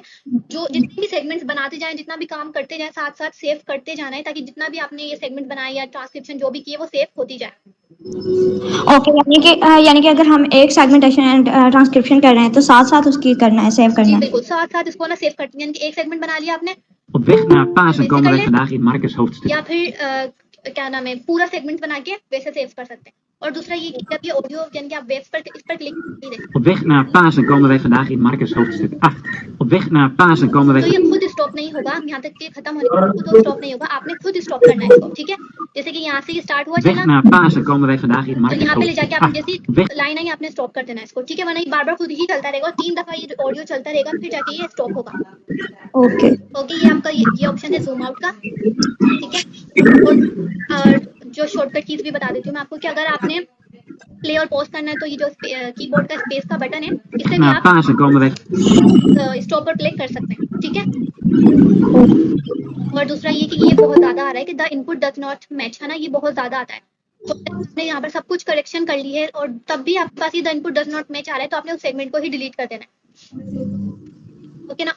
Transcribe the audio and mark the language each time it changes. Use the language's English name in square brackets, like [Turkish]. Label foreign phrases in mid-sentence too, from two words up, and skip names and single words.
[Hindi] जो जितने भी सेगमेंट्स बनाते जाएं, जितना भी काम करते जाएं, साथ साथ सेव करते जाना है, ताकि जितना भी आपने ये सेगमेंट बनाया या ट्रांसक्रिप्शन जो भी किए वो सेव होती जाए। ओके, यानी कि अगर हम एक [English] segmentation transcription [Hindi] कर रहे हैं तो साथ साथ उसकी करना है, सेव जी करना है। बिल्कुल, साथ साथ इसको ना सेव करते हैं, यानी कि एक सेगमेंट बना लिया आपने [Dutch] Op weg naar Pasen komen wij vandaag in Marcus hoofdstuk. [Hindi] या फिर क्या नाम है पूरा सेगमेंट बना के वैसे सेव कर सकते हैं। और दूसरा ये कि जब ये ऑडियो यानी कि आप वेब्स पर इस पर क्लिक कीजिए, [Dutch] Op weg naar Pasen komen wij vandaag in Marcus hoofdstuk 8. Op weg naar Pasen komen wij... [Hindi] तो ये खुद स्टॉप नहीं होगा, यहाँ तक कि खत्म होने के खुद स्टॉप नहीं होगा, आपने खुद स्टॉप करना है इसको, ठीक है। जैसे कि यहाँ से ये स्टार्ट हुआ [Dutch] Op weg [Hindi] चला, [Dutch] naar Pasen komen wij vandaag in [Hindi] तो [Dutch] Marcus [Hindi] यहाँ पे ले जाके [Dutch] hoofdstuk [Hindi] आपने [Dutch] 8. [Hindi] जैसी [Dutch] Op weg [Hindi] लाइन आई आपने स्टॉप कर देना है इसको, ठीक है। वरना ये बार बार खुद ही चलता रहेगा और 3 दफा ये ऑडियो चलता रहेगा, फिर जाके ये स्टॉप होगा। ओके ओके, ये आपका ये ऑप्शन है [English] zoom out [Hindi] का, ठीक है। और जो [English] shortcut keys [Hindi] भी बता देती हूँ मैं आपको कि अगर आपने प्ले और पॉज करना है तो ये जो कीबोर्ड का स्पेस का बटन है, इससे भी [Dutch] naar [Hindi] आप [Dutch] Pasen komen wij... [Hindi] स्टॉप पर क्लिक कर सकते हैं, ठीक है। और दूसरा ये कि ये बहुत ज्यादा आ रहा है कि [English] the input does not match, [Hindi] है ना, ये बहुत ज्यादा आता है। तो आपने यहाँ पर सब कुछ करेक्शन कर ली है और तब भी आपके पास ये [English] the input does not match [Hindi] आ रहा है, तो आपने उस सेगमेंट को ही डिलीट कर देना है, ओके ना।